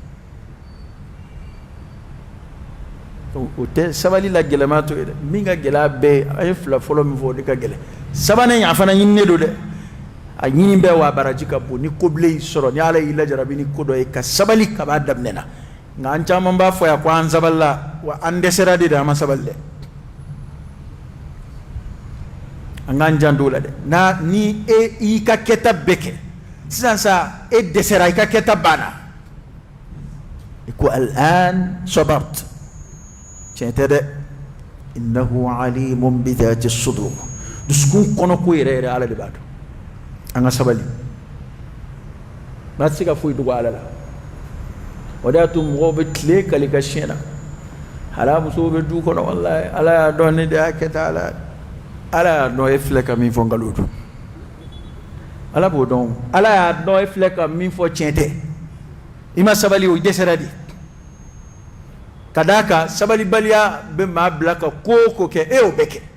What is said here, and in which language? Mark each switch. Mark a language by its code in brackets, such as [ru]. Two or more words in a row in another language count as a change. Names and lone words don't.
[bm] o tɛ sabali la gɛlɛma to ye dɛ min ka gɛlɛ a bɛɛ an ye fila fɔlɔ min fɔ o de ka gɛlɛn sabanan in a fana ɲininen don dɛ a ɲini bɛɛ wa baraji ka bon ni kobilen y'i sɔrɔ ni ala y'i lajarabi ni ko dɔ ye ka sabali ka b'a daminɛ na nka an caman b'a fɔ yan ko an sabalila wa an dɛsɛra de an ma sabali dɛ an k'an janto o la dɛ ni e y'i ka kɛta bɛɛ kɛ sisan sa e dɛsɛra i ka kɛta banna i ko al'an sabart tiɲɛ tɛ dɛ [ar] إنه عليم بذات الصدور [bm] dusukun kɔnɔ ko yɛrɛ yɛrɛ ala de b'a dɔn an ka sabali n'a tɛ se ka foyi dogo ala la o de y'a to mɔgɔw bɛ tile kali ka siɲɛ na hala musow bɛ du kɔnɔ walayi ala y'a dɔn ne de y'a kɛ tan ala y'a dɔn e filɛ ka min fɔ nkalon don ala b'o dɔn ala y'a dɔn e filɛ ka min fɔ tiɲɛ tɛ i ma sabali o dɛsɛra de ka d'a kan sabalibaliya bɛ maa bila ka ko o ko kɛ e y'o bɛɛ kɛ